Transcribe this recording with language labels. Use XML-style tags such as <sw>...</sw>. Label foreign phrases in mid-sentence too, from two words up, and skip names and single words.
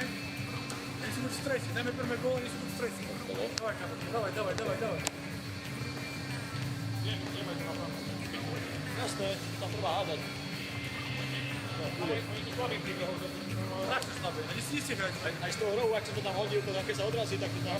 <pl>Jesteśmy w stresie, damy pierwszy gol, jesteśmy w stresie. Dawaj. Jasne, tam próba, Tak to słaby, nic nie grać.</pl> <sk>a z toho rohu, jak som to tam hodil, to také sa odrazí, tak to tam...</sk>